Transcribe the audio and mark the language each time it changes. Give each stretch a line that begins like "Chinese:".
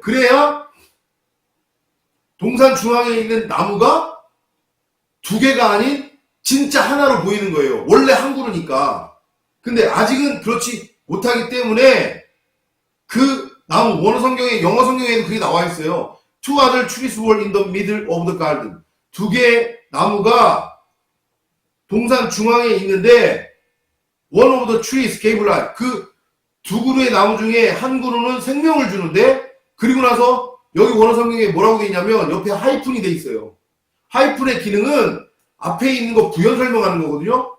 Korean: 그래야 동산 중앙에 있는 나무가 두 개가 아닌 진짜 하나로 보이는 거예요. 원래 한 그루니까. 근데 아직은 그렇지 못하기 때문에 그 나무, 원어 성경에, 영어 성경에는 그게 나와 있어요.
English: Two other trees were in the middle of the garden.
Korean: 두 개의 나무가 동산 중앙에 있는데
English: one of the trees gave life.
Korean: 그 두 그루의 나무 중에 한 그루는 생명을 주는데 그리고 나서 여기 원어 성경에 뭐라고 돼 있냐면 옆에 하이픈이 돼 있어요. 하이픈의 기능은 앞에 있는 거 부연 설명하는 거거든요.